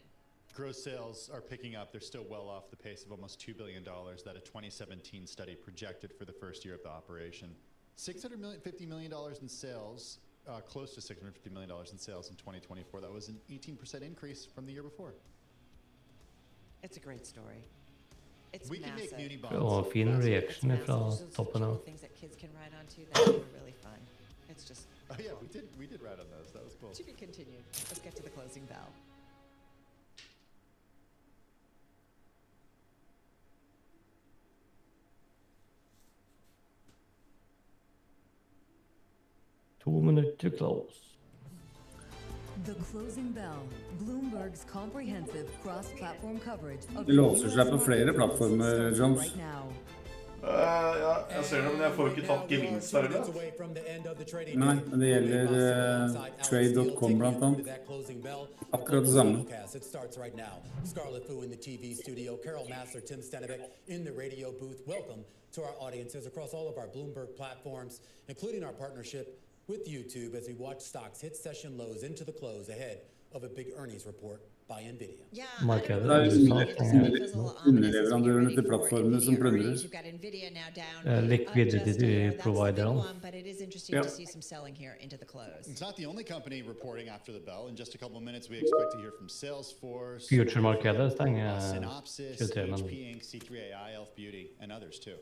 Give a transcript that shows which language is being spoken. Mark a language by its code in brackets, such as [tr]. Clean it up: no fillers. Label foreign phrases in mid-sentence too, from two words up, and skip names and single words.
[en] Gross sales are picking up. They're still well off the pace of almost $2 billion that a 2017 study projected for the first year of the operation. $50 million in sales, close to $650 million in sales in 2024. That was an 18% increase from the year before. It's a great story. It's We can make massive. muni bonds. [no] Og fin reaction fra toppen av. [en] Things that kids can ride onto that are really fun. It's just Oh yeah, we did ride on those. That was cool. to be continued. Let's get to the closing bell. [no] To minutter [en] to close. The Closing Bell, Bloomberg's comprehensive cross-platform coverage of [no] Det låser seg på flere plattformer, Jones. [en] right now. [no] Ja, jeg ser det, men jeg får ikke tatt gevinst her, eller? Nei, men det gjelder trade.com blant annet. Akkurat det samme. [en] It starts right now. Scarlett Fu in the TV studio, Carol Massler, Tim Stenevik in the radio booth. Welcome to our audiences across all of our Bloomberg platforms, including our partnership with YouTube as we watch stocks hit session lows into the close ahead of a big earnings report by NVIDIA. [no] Markedet Det USA underleverandørene til plattformene som plundres. liquidity providerne. [en] But it is interesting Yeah. to see some selling here into the close. It's not the only company reporting after the bell. In just a couple of minutes, we expect to hear from Salesforce, [no] Future-markedet stenger [en] Synopsys, [no] 23, men [en] HP Inc., C3AI, Elf Beauty, and others too.